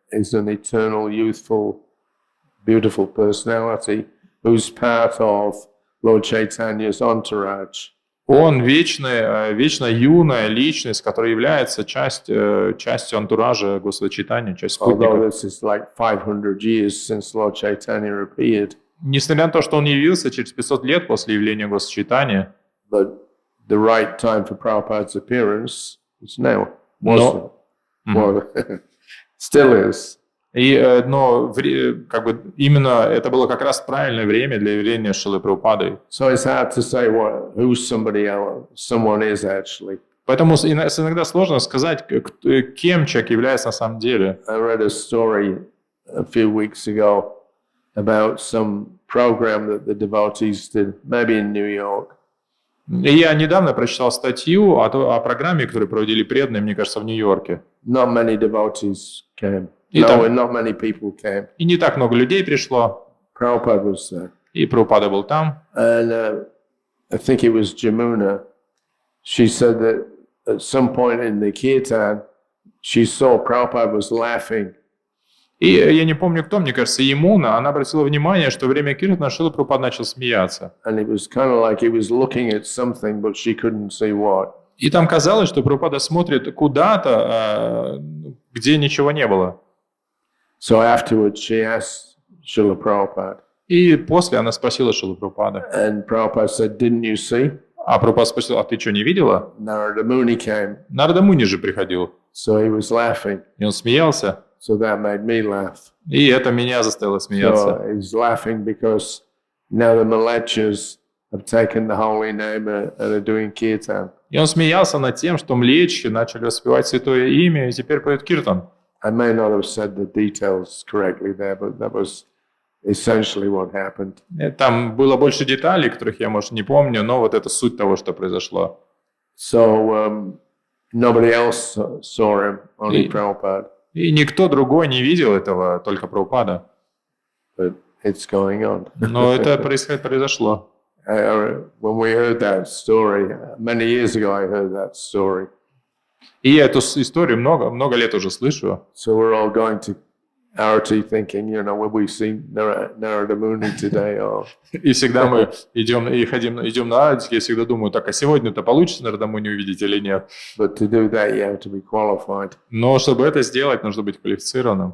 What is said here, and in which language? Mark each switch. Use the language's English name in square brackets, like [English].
[English] He's an eternal, youthful, beautiful personality who's part of Lord Chaitanya's entourage. [Russian] Он вечно юная личность, которая является частью антуража Господа Чайтаньи, частью [English] Although [Russian] спутников. [English] this is like 500 years since Lord Chaitanya appeared, [Russian] Несмотря на то, что он явился через 500 лет после явления Господа Чайтаньи, [English] but the right time for Prabhupada's appearance is now. Wasn't. Well, still is. [Russian] но как бы именно это было как раз правильное время для явления Шрилы Прабхупады. [English] So it's hard to say who someone is actually. [Russian] Поэтому иногда сложно сказать, кем человек является на самом деле. [English] I read a story a few weeks ago about some program that the devotees did, maybe in New York. [Russian] И я недавно прочитал статью о программе, которую проводили преданные, мне кажется, в Нью-Йорке. [English] Not many devotees came. Not many people came. [Russian] И не так много людей пришло. [English] Prabhupada was there. [Russian] И Прабхупада был там. [English] And I think it was Jamuna. She said that at some point in the Kirtan, she saw Prabhupada was laughing. [Russian] И я не помню кто, мне кажется, Ямуна, она обратила внимание, что во время Киртана Шрила Прабхупада начал смеяться. [English] And it was kind of like he was looking at something, but she couldn't see what. [Russian] И там казалось, что Прабхупада смотрит куда-то, где ничего не было. [English] So afterwards she asked Srila Prabhupada. [Russian] И после она спросила Шрилу Прабхупаду. [English] And Prabhupada said, didn't you see? [Russian] А Прабхупада спросил, а ты что, не видела? [English] Narada Muni came. [Russian] Нарада Муни же приходил. [English] So he was laughing. [Russian] И он смеялся. [English] So that made me laugh. [Russian] И это меня заставило смеяться. [English] So he's laughing because now the Malechas have taken the holy name and are doing Kirtan. [Russian] И он смеялся над тем, что млечи начали воспевать святое имя и теперь поют Киртан. [English] I may not have said the details correctly there, but that was essentially what happened. [Russian] Там было больше деталей, которых я, может, не помню, но вот это суть того, что произошло. [English] So nobody else saw him, only Prabhupada. [Russian] И никто другой не видел этого, только Прабхупада. [English] But it's going on. [Russian] Но это произошло. [English] When we heard that story, many years ago I heard that story. [Russian] И я эту историю много лет уже слышу. [English] So we're all going to Arati thinking, will we see Narada Muni today? Or... [Russian] И всегда мы идем на Арати, я всегда думаю, так, а сегодня-то получится Нарада Муни увидеть или нет? [English] But to do that, you have to be qualified. [Russian] Но чтобы это сделать, нужно быть квалифицированным.